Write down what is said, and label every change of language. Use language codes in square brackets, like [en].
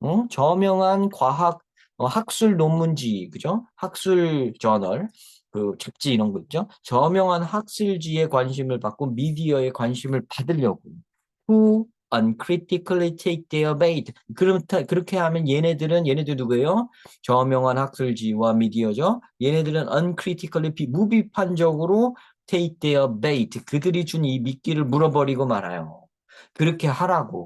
[ko] 저명한 과학 학술 논문지, 그죠? 학술 저널, 그 잡지 이런 거 있죠? 저명한 학술지에 관심을 받고 미디어에 관심을 받으려고. [en] Who uncritically take their bait. [ko] 그렇게 하면 얘네들 누구예요? 저명한 학술지와 미디어죠. 얘네들은 [en] uncritically, [ko] 무비판적으로 [en] take their bait. [ko] 그들이 준 이 미끼를 물어버리고 말아요. 그렇게 하라고.